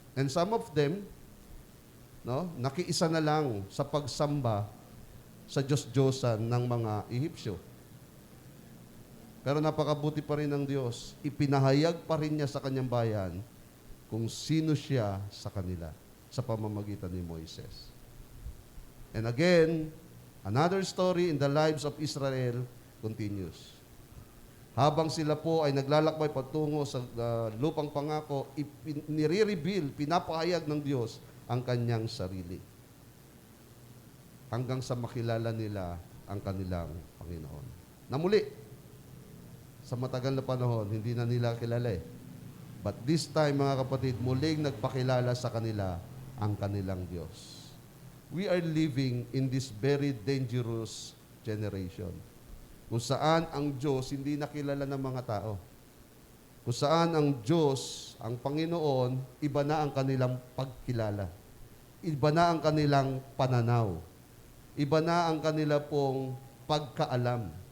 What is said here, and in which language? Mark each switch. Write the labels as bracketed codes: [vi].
[en] And some of them, [tl] no, nakiisa na lang sa pagsamba sa Diyos-Diyosan ng mga Ehipsyo. Pero napakabuti pa rin ng Diyos. Ipinahayag pa rin niya sa kanyang bayan kung sino siya sa kanila sa pamamagitan ni Moises. [en] And again, another story in the lives of Israel continues. [tl] Habang sila po ay naglalakbay patungo sa lupang pangako, nire-reveal, pinapahayag ng Diyos ang kanyang sarili. Hanggang sa makilala nila ang kanilang Panginoon. Na muli, sa matagal na panahon, hindi na nila kilala eh. [en] But this time, [tl] mga kapatid, muling nagpakilala sa kanila ang kanilang Diyos. [en] We are living in this very dangerous generation. [tl] Kung saan ang Diyos hindi nakilala ng mga tao. Kung saan ang Diyos, ang Panginoon, iba na ang kanilang pagkilala. Iba na ang kanilang pananaw. Iba na ang kanila pong pagkaalam.